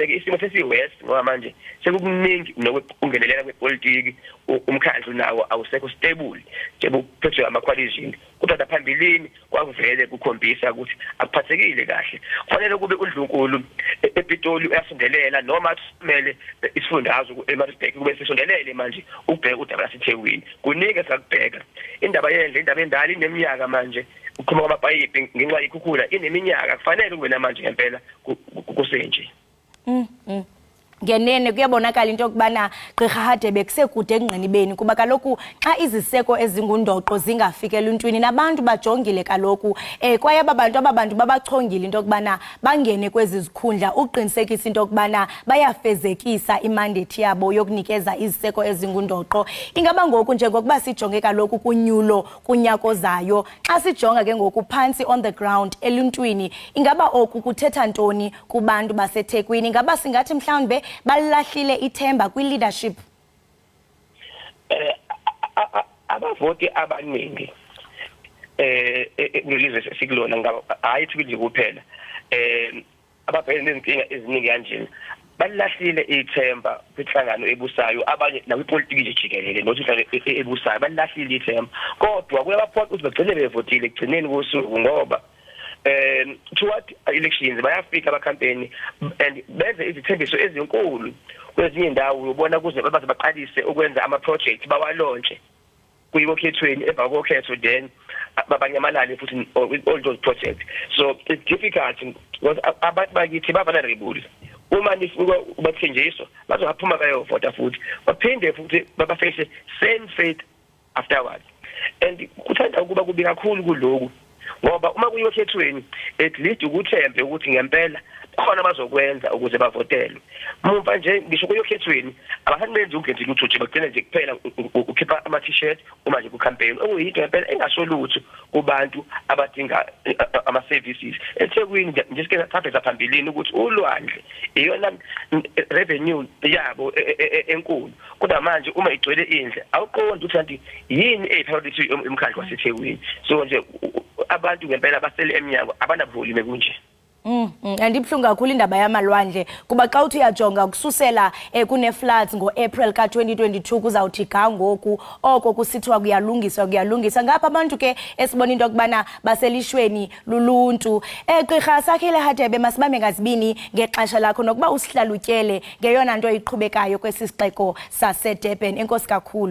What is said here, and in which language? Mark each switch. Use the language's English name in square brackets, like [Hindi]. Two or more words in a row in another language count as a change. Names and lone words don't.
[Zulu] ke isimo sesiwest ngoba manje sekukuningi nokungenelela kwepolitiki umkhandlu nawo awusekho stable njengoba kuphethwe ama-coalition kodwa phambilini kwakuvele kukhombisa ukuthi akuphathekile kahle kufanele kube uNdlunkulu ePitoli uyasondelela noma kumele isifundazwe eMaritzburg kube sisondelele manje ukubheka udaba laseThekwini kuningi esakubheka indaba endala ineminyaka manje ukhuluma kwamapayipi ngenxa ikhukhula ineminyaka kufanele kube namanje ngempela kusenje [Xhosa] ngenene kuyabonakala into yokubana Gqirha Hadebe kusekude engqinibeni kuba kaloku xa iziseko ezingundoqo zingafike eluntwini nabantu bajongile kaloku kwaye abantu babachongile into yokubana bangene kwezi zikhundla uqinisekisa into yokubana bayafezekisa imandate yabo yokunikeza iziseko ezingundoqo ingaba ngoku njengokuba sijonge kaloku kunyulo kunyako zayo xa sijonga ke ngoku phansi [English] on the ground [Xhosa] eluntwini ingaba oku kuthetha ntoni kubantu baseThekwini ingaba singathi mhlawumbe balahlile ithemba kwi-leadership [Zulu] abavoti abaningi kulizwe sikulona ngaba hayi ukuthi kuphela ababhekene nezinkinga eziningi kanjena balahlile ithemba kwinhlangano ebusayo abanye nakwipolitiki nje jikelele nokuthi ebusayo balahlile ithemba kodwa kuyabaphoqa ukuthi bagcine bevotile ekugcineni kosuku ngoba [English] toward elections [Zulu] bayafika abacampaign and benze izithembiso ezinkulu kwezinye indawo ubona kuze baze baqalise ukwenza ama project bawalontshe kuyiwokhethweni emva kokhetho then babanyamalale futhi [English] all those projects so it's difficult because [Zulu] abantu bakithi vulnerable uma nifika ubathenjiso bazophuma bayovota futhi baphinde futhi babaface [English] same fate afterwards and [Zulu] kuthanda ukuba kubi kakhulu kuloko ngoba uma kuyokhethweni [English] at least [Zulu] ukuthembe ukuthi ngempela khona bazokwenza ukuze bavotelwe mumva nje ngisho kuyokhethweni abahanbenzi ugenzi lutho bagcina nje kuphela ukhipha ama t-shirt uma nje ku campaign okuyinto ngempela engasolutho kubantu abadinga ama services eThekwini nje sike sapheza phambilini ukuthi ulwandle iyona revenue yabo enkulu kodwa manje uma igcwele indle awuqondi ukuthi yini priority emkhandlu waseThekwini so nje abantu ngempela basele eminyango abanabuvoli kunje [Xhosa] andibhlungu kakhulu indaba yamalwandle kuba xa uthi uyajonga kususela kune floods ngoApril ka2022 kuzawuthi ga ngoku oko kusithiwa kuyalungiswa ngapha abantu ke esibona into yokubana baselishweni luluntu Gqirha Sakhile Hadebe masibambe ngazibini ngexesha lakho nokuba usihlalutyele ngeyona nto iqhubekayo kwesisixeko saseDurban enkosi kakhulu